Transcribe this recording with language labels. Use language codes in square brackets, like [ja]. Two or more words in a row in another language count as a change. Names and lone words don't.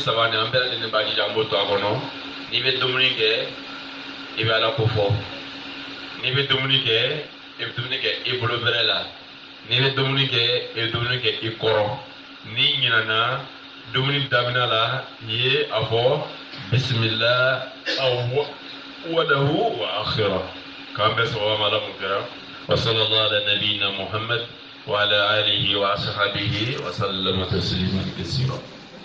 [bm] saba nin an bɛɛ lajɛlen b'a jija an b'o to a kɔnɔ n'i bɛ dumuni kɛ i bɛ ala ko fɔ n'i bɛ dumuni kɛ i bɛ dumuni kɛ i bolo bɛrɛ la n'i bɛ dumuni kɛ i bɛ dumuni kɛ i kɔrɔ n'i ɲinana dumuni daminɛ la i ye a fɔ bisimila walahu wa akhira k'an bɛɛ sababa ma ala mun kɛra [ar] وصلى الله على نبينا محمد وعلى آله وأصحابه وسلم تسليما كثيرا